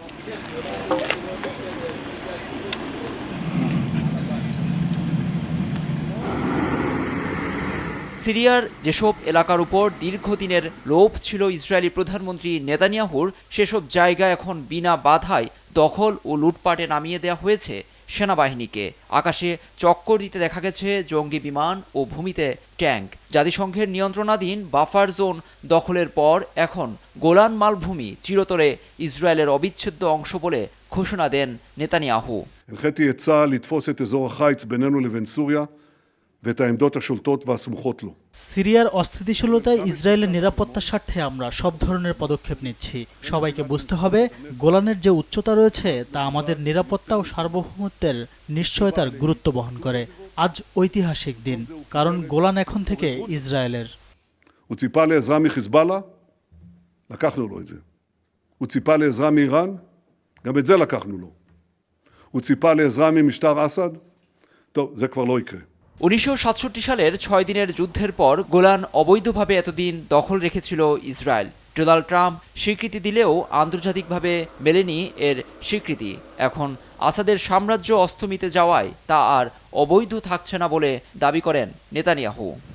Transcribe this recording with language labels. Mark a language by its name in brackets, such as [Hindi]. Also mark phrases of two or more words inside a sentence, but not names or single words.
[Bangla] সিরিয়ার যেসব এলাকার উপর দীর্ঘদিনের লোভ ছিল ইসরায়েলি প্রধানমন্ত্রী নেতানিয়াহুর, সেসব জায়গা এখন বিনা বাধায় দখল ও লুটপাটে নামিয়ে দেওয়া হয়েছে সেনাবাহিনীকে। আকাশে চক্কর দিতে দেখা গেছে জঙ্গি বিমান ও ভূমিতে ট্যাঙ্ক। জাতিসংঘের নিয়ন্ত্রণাধীন বাফার জোন দখলের পর এখন গোলান মালভূমি চিরতরে ইসরায়েলের অবিচ্ছেদ্য অংশ বলে ঘোষণা দেন নেতানিয়াহু। [Hebrew] הנחיתי את צה"ל לתפוס את אזור החיץ בינינו לבין סוריה ואת העמדות השולטות והסמוכות לו. [Bangla] সিরিয়ার অস্থিতিশীলতায় ইসরায়েলের নিরাপত্তার স্বার্থে আমরা সব ধরনের পদক্ষেপ নিচ্ছি। সবাইকে বুঝতে হবে, গোলানের যে উচ্চতা রয়েছে তা আমাদের নিরাপত্তা ও সার্বভৌমত্বের নিশ্চয়তার গুরুত্ব বহন করে। আজ ঐতিহাসিক দিন, কারণ গোলান এখন থেকে ইসরায়েলের। [Hebrew] הוא ציפה לעזרה מחיזבאללה, לקחנו לו את זה. הוא ציפה לעזרה מאיראן, גם את זה לקחנו לו. הוא ציפה לעזרה ממשטר אסד, טוב, זה כבר לא יקרה. [Bangla] ১৯৬৭ সালের ৬ দিনের যুদ্ধের পর গোলান অবৈধভাবে এতদিন দখল রেখেছিল ইসরায়েল। ডোনাল্ড ট্রাম্প স্বীকৃতি দিলেও আন্তর্জাতিকভাবে মেলেনি এর স্বীকৃতি। এখন আসাদের সাম্রাজ্য অস্তমিতে যাওয়ায় তা আর অবৈধ থাকছে না বলে দাবি করেন নেতানিয়াহু।